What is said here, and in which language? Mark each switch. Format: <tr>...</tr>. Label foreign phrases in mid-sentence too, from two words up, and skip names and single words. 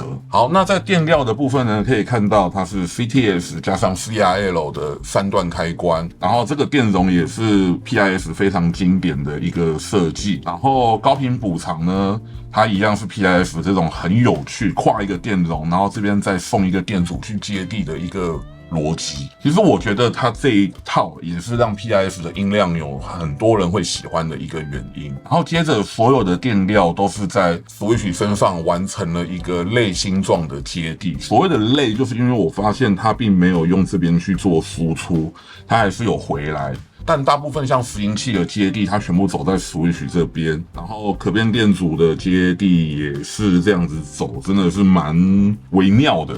<zh>好，那在電料的部分呢，可以看到它是 CTS 加上 CRL 的3段開關，然後這個電容也是 PIF 非常經典的一個設計。然後高頻補償呢，它一樣是 PIF 這種很有趣，跨一個電容，然後這邊再送一個電阻去接地的一個邏輯。其實我覺得它這一套也是讓 PIF 的音量有很多人會喜歡的一個原因。然後接着所有的電料都是在 Switch 身上完成了一個類星狀的接地。所謂的類，就是因為我發現它並沒有用這邊去做輸出，它還是有回來。但大部分像拾音器的接地，它全部走在 Switch 這邊，然後可變電阻的接地也是這樣子走，真的是蠻微妙的。</zh>